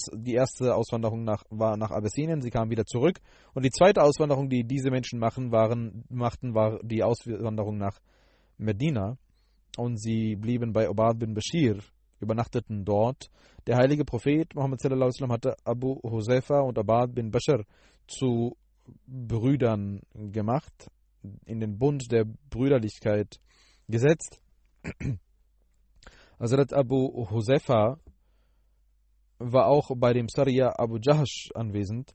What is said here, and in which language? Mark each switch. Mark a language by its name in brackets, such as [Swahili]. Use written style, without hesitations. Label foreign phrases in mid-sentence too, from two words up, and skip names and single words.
[German] Die erste Auswanderung war nach Abessinien, sie kamen wieder zurück. Und die zweite Auswanderung, die diese Menschen machten, war die Auswanderung nach Medina. Und sie blieben bei Ubad bin Bashir, übernachteten dort. Der heilige Prophet Muhammad [Arabic] صلى الله عليه وسلم [German] hatte Abu Huzaifa und Ubad bin Bashir zu Brüdern gemacht, in den Bund der Brüderlichkeit gesetzt. Hazrat Abu Huzaifa war auch bei dem Sariya Abu Jahash anwesend.